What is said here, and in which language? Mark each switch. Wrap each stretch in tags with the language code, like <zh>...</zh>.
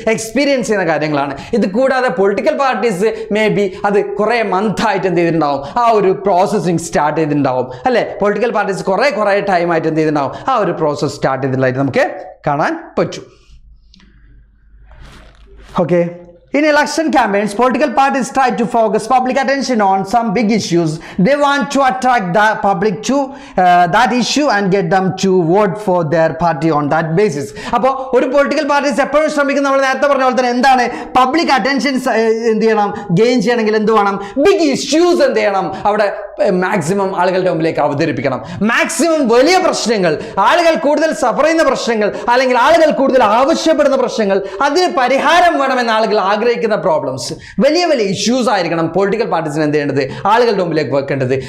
<ml>Experience ചെയ്യുന്ന കാര്യങ്ങളാണ്. ഇത് കൂടാതെ പൊളിറ്റിക്കൽ പാർട്ടീസ് മേ ബി അത് കുറേ മന്തായിട്ട് എന്ത് ചെയ്തിട്ടുണ്ടാവും? ആ ഒരു പ്രോസസ്സിങ് സ്റ്റാർട്ട് ചെയ്തിട്ടുണ്ടാവും അല്ലേ? പൊളിറ്റിക്കൽ പാർട്ടീസ് കുറേ ടൈമായിട്ട് എന്ത് ചെയ്തിട്ടുണ്ടാവും? ആ ഒരു പ്രോസസ്സ് സ്റ്റാർട്ട് ചെയ്തിട്ടുള്ളതായിട്ട് നമുക്ക് കാണാൻ പറ്റും. Okay,</ml> <en>In election campaigns, political parties try to focus public attention on some big issues. They want to attract the public to that issue and get them to vote for their party on that basis.</en> <ml>അപ്പോൾ ഒരു political parties എപ്പോഴും ശ്രമിക്കുന്ന നമ്മൾ നേരത്തെ പറഞ്ഞ പോലെ തന്നെ എന്താണ് പബ്ലിക് അറ്റൻഷൻസ് എന്ത് ചെയ്യണം ഗെയിൻ ചെയ്യണമെങ്കിൽ എന്ത് വേണം ബിഗ് ഇഷ്യൂസ് എന്ത് ചെയ്യണം അവിടെ മാക്സിമം ആളുകളുടെ മുമ്പിലേക്ക് അവതരിപ്പിക്കണം. മാക്സിമം വലിയ പ്രശ്നങ്ങൾ, ആളുകൾ കൂടുതൽ സഫർ ചെയ്യുന്ന പ്രശ്നങ്ങൾ, അല്ലെങ്കിൽ ആളുകൾ കൂടുതൽ ആവശ്യപ്പെടുന്ന പ്രശ്നങ്ങൾ, അതിന് പരിഹാരം വേണമെന്ന് ആളുകൾ ആഗ്രഹിക്കുന്ന പ്രോബ്ലംസ്, വലിയ വലിയ ഇഷ്യൂസ് ആയിരിക്കണം പൊളിറ്റിക്കൽ പാർട്ടീസിന് എന്ത് ചെയ്യേണ്ടത് ആളുകളുടെ മുമ്പിലേക്ക് വെക്കേണ്ടത്.</ml>